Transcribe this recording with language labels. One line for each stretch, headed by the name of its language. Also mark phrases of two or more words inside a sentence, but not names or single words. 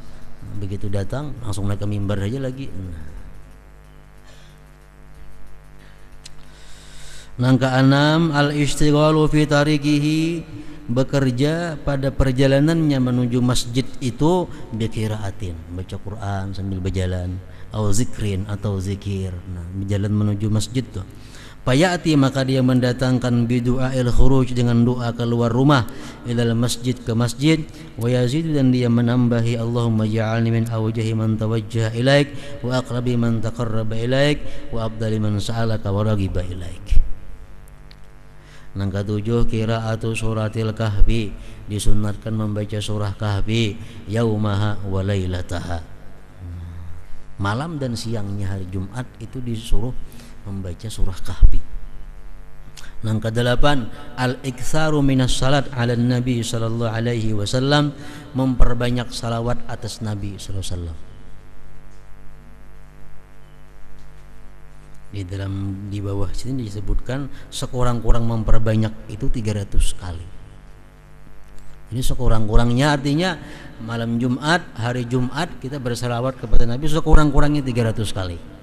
Banjar: Begitu datang langsung naik ke mimbar aja lagi. Nangka enam,
Arabic: الاشتغال في طريقه,
Banjar: bekerja pada perjalanannya menuju masjid itu biqiraatin, baca Quran sambil berjalan, atau zikrin, atau zikir. Nah, berjalan menuju masjid tuh. Fayati, maka dia mendatangkan
Arabic: بدعاء الخروج,
Banjar: dengan doa keluar rumah,
Arabic: إلى المسجد,
Banjar: ke masjid.
Arabic: ويزيد, dan dia menambahi, اللهم اجعلني من أوجه من توجه إليك وأقرب من تقرب إليك وأفضل من سألك ورغب إليك.
Banjar: Nang ketujuh,
Arabic: قراءة سورة الكهف,
Banjar: disunatkan membaca surah kahfi
Arabic: يومها وليلتها.
Banjar: Malam dan siangnya hari Jumat itu disuruh membaca surah kahfi. Nang kedelapan,
Arabic: الإكثار من الصلاة على النبي صلى الله عليه وسلم,
Banjar: memperbanyak salawat atas Nabi
Arabic: صلى الله عليه وسلم.
Banjar: Di bawah sini disebutkan sekurang-kurang memperbanyak itu 300 kali. Ini sekurang-kurangnya, artinya malam Jumat, hari Jumat kita bersalawat kepada Nabi sekurang-kurangnya 300 kali.